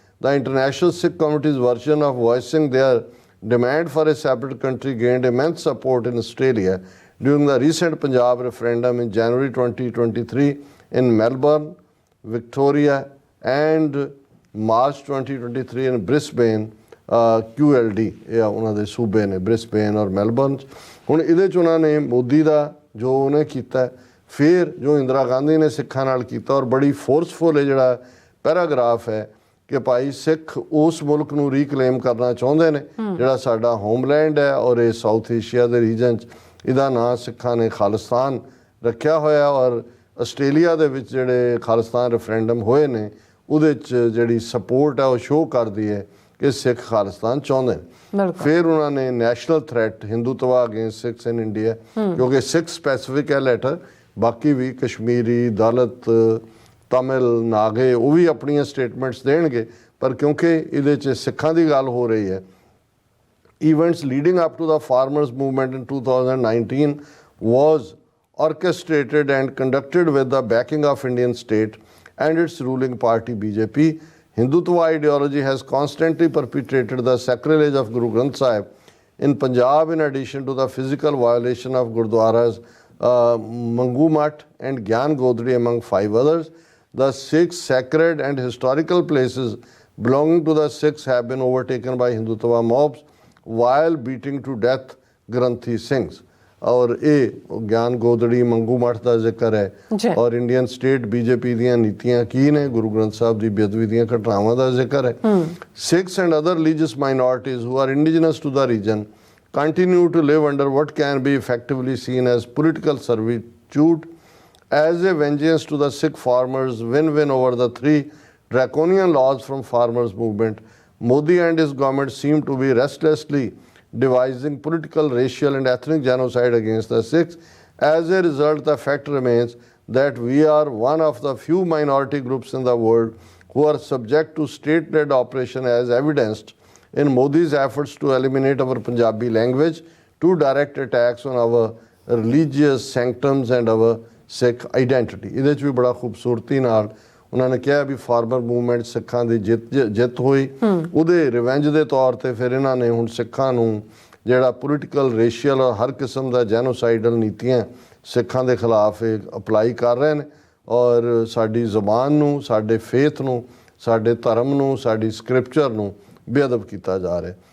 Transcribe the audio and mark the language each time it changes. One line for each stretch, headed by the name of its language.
English: The international Sikh community's version of voicing their demand for a separate country gained immense support in Australia during the recent Punjab referendum in January 2023 in Melbourne, Victoria, and March 2023 in Brisbane, QLD,
Punjabi: ਇਹ ਉਹਨਾਂ ਦੇ ਸੂਬੇ ਨੇ Brisbane ਔਰ Melbourne 'ਚ। ਹੁਣ ਇਹਦੇ 'ਚ ਉਹਨਾਂ ਨੇ ਮੋਦੀ ਦਾ ਜੋ ਉਹਨੇ ਕੀਤਾ, ਫਿਰ ਜੋ ਇੰਦਰਾ ਗਾਂਧੀ ਨੇ ਸਿੱਖਾਂ ਨਾਲ ਕੀਤਾ, ਔਰ ਬੜੀ ਫੋਰਸਫੁਲ ਇਹ ਜਿਹੜਾ ਪੈਰਾਗ੍ਰਾਫ ਹੈ ਕਿ ਭਾਈ ਸਿੱਖ ਉਸ ਮੁਲਕ ਨੂੰ ਰੀਕਲੇਮ ਕਰਨਾ ਚਾਹੁੰਦੇ ਨੇ ਜਿਹੜਾ ਸਾਡਾ ਹੋਮਲੈਂਡ ਹੈ, ਔਰ ਇਹ ਸਾਊਥ ਏਸ਼ੀਆ ਦੇ ਰੀਜਨ 'ਚ ਇਹਦਾ ਨਾਂ ਸਿੱਖਾਂ ਨੇ ਖਾਲਿਸਤਾਨ ਰੱਖਿਆ ਹੋਇਆ। ਔਰ ਆਸਟ੍ਰੇਲੀਆ ਦੇ ਵਿੱਚ ਜਿਹੜੇ ਖਾਲਿਸਤਾਨ ਰੈਫਰੈਂਡਮ ਹੋਏ ਨੇ ਉਹਦੇ 'ਚ ਜਿਹੜੀ ਸਪੋਰਟ ਹੈ ਉਹ ਸ਼ੋਅ ਕਰਦੀ ਹੈ ਕਿ ਸਿੱਖ ਖਾਲਿਸਤਾਨ ਚਾਹੁੰਦੇ ਨੇ। ਫਿਰ ਉਹਨਾਂ ਨੇ
English: national threat Hindutva against Sikhs in India,
Punjabi: ਕਿਉਂਕਿ ਸਿੱਖ ਸਪੈਸੀਫਿਕ ਹੈ ਲੈਟਰ, ਬਾਕੀ ਵੀ ਕਸ਼ਮੀਰੀ, ਦਲਿਤ, ਤਮਿਲ, ਨਾਗੇ ਉਹ ਵੀ ਆਪਣੀਆਂ ਸਟੇਟਮੈਂਟਸ ਦੇਣਗੇ, ਪਰ ਕਿਉਂਕਿ ਇਹਦੇ 'ਚ ਸਿੱਖਾਂ ਦੀ ਗੱਲ ਹੋ ਰਹੀ ਹੈ।
English: Events leading up to the farmers' movement in 2019 was orchestrated and conducted with the backing of Indian state and its ruling party BJP. Hindutva ideology has constantly perpetrated the sacrilege of Guru Granth Sahib in Punjab, in addition to the physical violation of Gurdwaras, Mangu Math and Gyan Godri, among 5 others. The six sacred and historical places belonging to the Sikhs have been overtaken by Hindutva mobs while beating to death Granthi Singhs.
Hindi: और ये ज्ञान गोदड़ी मंगू मठ का जिक्र है, और Indian state BJP
Punjabi: ਦੀਆਂ ਨੀਤੀਆਂ ਕੀ ਨੇ, ਗੁਰੂ ਗ੍ਰੰਥ ਸਾਹਿਬ ਦੀ ਬੇਅਦਬੀ ਦੀਆਂ ਘਟਨਾਵਾਂ ਦਾ ਜ਼ਿਕਰ ਹੈ।
English: Sikhs and other religious minorities who are indigenous to the region continue to live under what can be effectively seen as political servitude. As a vengeance to the Sikh farmers' win-win over the 3 draconian laws from farmers' movement, Modi and his government seem to be restlessly devising political, racial and ethnic genocide against the Sikhs. As a result, the fact remains that we are one of the few minority groups in the world who are subject to state-led operation, as evidenced in Modi's efforts to eliminate our Punjabi language, to direct attacks on our religious sanctums and our Sikh identity.
Punjabi: ਇਹਦੇ 'ਚ ਵੀ ਬੜਾ ਖੂਬਸੂਰਤੀ ਨਾਲ ਉਹਨਾਂ ਨੇ ਕਿਹਾ ਵੀ farmer movement ਸਿੱਖਾਂ ਦੀ ਜਿੱਤ ਹੋਈ, ਉਹਦੇ ਰਿਵੈਂਜ ਦੇ ਤੌਰ 'ਤੇ ਫਿਰ ਇਹਨਾਂ ਨੇ ਹੁਣ ਸਿੱਖਾਂ ਨੂੰ ਜਿਹੜਾ ਪੋਲੀਟੀਕਲ, ਰੇਸ਼ੀਅਲ ਔਰ ਹਰ ਕਿਸਮ ਦਾ ਜੈਨੋਸਾਈਡਲ ਨੀਤੀਆਂ ਸਿੱਖਾਂ ਦੇ ਖਿਲਾਫ ਇਹ ਅਪਲਾਈ ਕਰ ਰਹੇ ਨੇ, ਔਰ ਸਾਡੀ ਜ਼ੁਬਾਨ ਨੂੰ, ਸਾਡੇ ਫੇਥ ਨੂੰ, ਸਾਡੇ ਧਰਮ ਨੂੰ, ਸਾਡੀ ਸਕ੍ਰਿਪਚਰ ਨੂੰ ਬੇਅਦਬ ਕੀਤਾ ਜਾ ਰਿਹਾ।